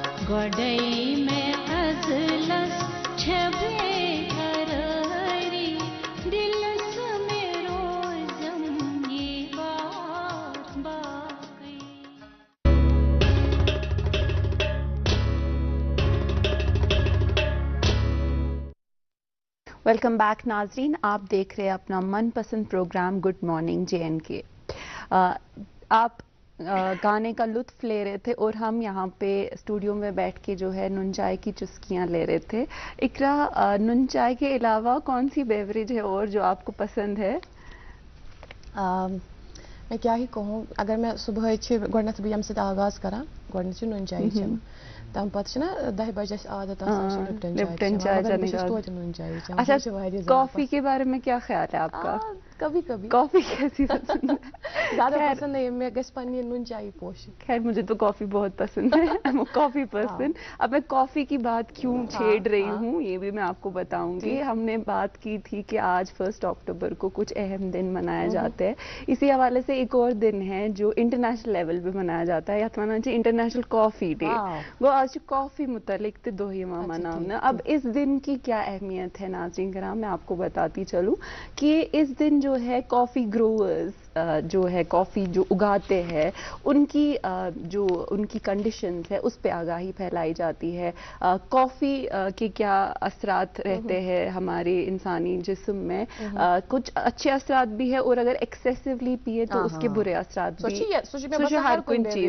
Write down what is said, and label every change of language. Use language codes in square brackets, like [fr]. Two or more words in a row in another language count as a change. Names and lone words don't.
[ks] گۄڈَے مےٚ اَزلَس چھےٚ بےقرٲری دِلَس مےٚ روزم یہِ بار باقٕے. [en] welcome back [ur] ناظرین، آپ دیکھ رہے ہیں اپنا من پسند پروگرام گڈ مارننگ JNK. آپ گانے کا لطف لے رہے تھے اور ہم یہاں پہ اسٹوڈیو میں بیٹھ کے جو ہے نون چائے کی چسکیاں لے رہے تھے. اقرا، نون چائے کے علاوہ کون سی بیوریج ہے اور جو آپ کو پسند ہے؟ میں کیا ہی کہوں، اگر میں صبح [ks] گۄڈنٮ۪تھ بہٕ ییٚمہِ سۭتۍ آغاز کران گۄڈنٮ۪تھ چھِ نُن چاے چٮ۪وان، تَمہِ پتہٕ چھِ نا 10 بجے اَسہِ عادت آسان چھِ لپٹن چاے چٮ۪وان، مگر بہٕ چھَس توتہِ نُن چاے چٮ۪وان. [ur] اچھا، کافی کے بارے میں کیا خیال ہے آپ کا؟ کبھی کبھی کافی کیسی پسند ہے؟ زیادہ پسند نہیں، [ks] میں گژھِ پننہِ نُن چاے پوشن. [ur] خیر مجھے تو کافی بہت پسند ہے. کافی پسند. اب میں کافی کی بات کیوں چھیڑ رہی ہوں یہ بھی میں آپ کو بتاؤں گی. ہم نے بات کی تھی کہ آج 1 اکتوبر کو کچھ اہم دن منائے جاتے ہیں. اسی حوالے سے ایک اور دن ہے جو [en] international level [ur] پہ منایا جاتا ہے، یا تو انٹرنیشنل کافی ڈے. وہ آج کافی متعلق [ks] دۄہ یِوان مناونہٕ. [ur] اب اس دن کی کیا اہمیت ہے ناظرین کرام، میں آپ کو بتاتی چلوں کہ اس دن جو ہے [en] coffee growers [ur] جو ہے کافی جو اگاتے ہیں ان کی جو ان کی کنڈیشنز ہے اس پہ آگاہی پھیلائی جاتی ہے. کافی کے کیا اثرات رہتے ہیں ہمارے انسانی جسم میں، کچھ اچھے اثرات بھی ہے اور اگر ایکسیسولی پیے تو اس کے برے اثرات بھی ہر کوئی چیز.